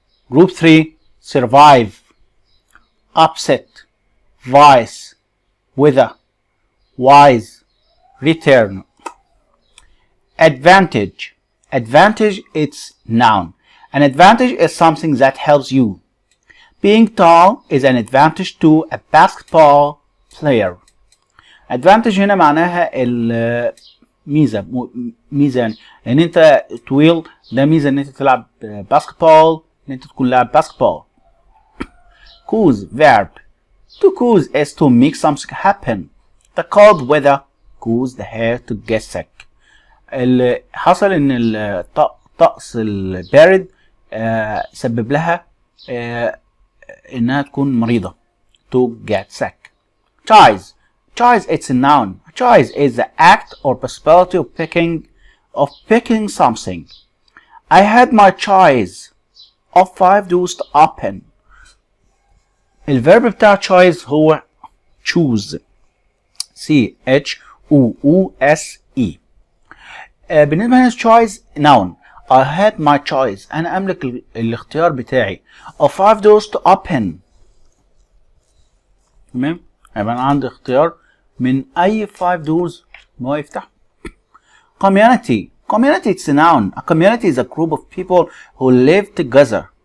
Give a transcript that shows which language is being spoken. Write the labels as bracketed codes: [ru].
[en] Group 3. Survive, upset, vice, wither, wise, return. Advantage. Advantage, it's noun. An advantage is something that helps you. Being tall is an advantage to a basketball player. [ar] Advantage هنا معناها الميزة، ميزة يعني ان انت طويل، ده ميزة ان انت تلعب باسكتبول، ان انت تكون لاعب باسكتبول. [en] Cause, verb. To cause is to make something happen. The cold weather caused her to get sick. [ar] اللي حصل ان الطقس البارد سبب لها انها تكون مريضة. [en] To get sick. Choice. Choice, it's a noun. Choice is the act or possibility of picking something. I had my choice of 5 doors to open. [ar] الفيرب بتاع choice هو choose. [en] C-H-O-O-S-E. [ar] بالنسبة لنا choice noun. [en] I had my choice. [ar] أنا أملك الاختيار بتاعي [en] of 5 doors to open. [ar] تمام؟ يبقى أنا عندي اختيار من أي [en] 5 doors [ar] إن هو يفتح. [en] Community. Community, it's a noun. A community is a group of people who live together.